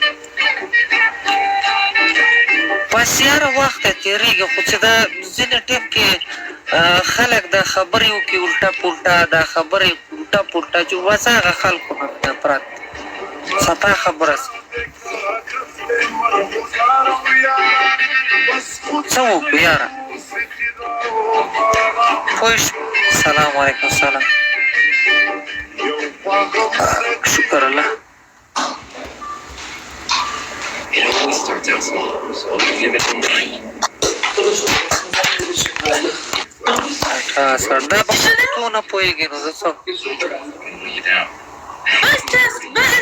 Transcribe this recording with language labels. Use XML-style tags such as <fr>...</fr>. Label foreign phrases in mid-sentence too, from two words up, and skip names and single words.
<ps>بس یاره وخت تېرېږي خو چې دا ځینې ټیم کې خلک دا خبرې وکړي الټا پولټا دا خبرې الټا پولټا چې بس هغه خلکو نه نفرت صفا خبره څه وکړو یاره پوه</ps> <ar>سلام علیکم</ar> <ps>سلام شکر الله</ps> <en>It always starts out small, so give it a try.</en> <ps>سر دا به خو نه پوهېږي نو زه څه بس</ps>